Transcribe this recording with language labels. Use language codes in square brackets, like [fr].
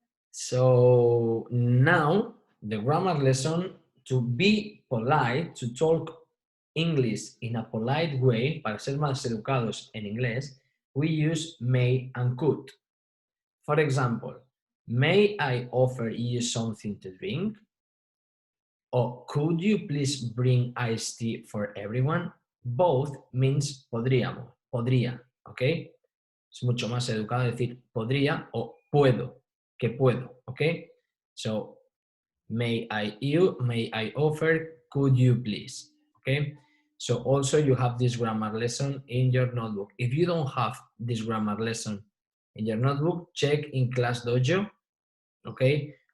[en] So now the grammar lesson, to be polite, to talk English in a polite way, [es] para ser más educados en inglés, [en] we use may and could. For example, may I offer you something to drink? Or could you please bring iced tea for everyone? Both means [es] podríamos, podría, ¿ok? Es mucho más educado decir podría o puedo, que puedo, ¿ok? [en] So, may I offer, could you please, ¿ok? So also you have this grammar lesson in your notebook. If you don't have this grammar lesson in your notebook, check in Class Dojo, okay?